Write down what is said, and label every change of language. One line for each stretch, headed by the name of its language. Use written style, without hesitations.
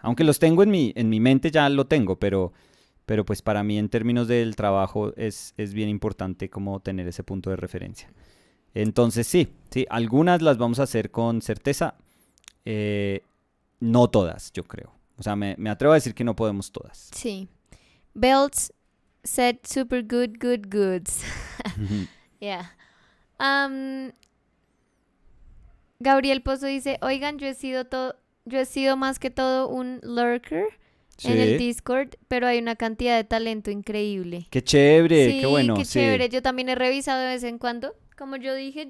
Spanish: Aunque los tengo en mi mente, ya lo tengo, pero pues para mí en términos del trabajo es bien importante como tener ese punto de referencia. Entonces sí, algunas las vamos a hacer con certeza, no todas, yo creo. O sea, me atrevo a decir que no podemos todas. Sí.
English: Belts said super good goods. Yeah.
Spanish: Gabriel Pozo dice, oigan, yo he sido más que todo un lurker en el Discord, pero hay una cantidad de talento increíble. ¡Qué chévere! Sí, ¡Qué bueno! ¡qué chévere! Yo también he revisado de vez en cuando. Como yo dije,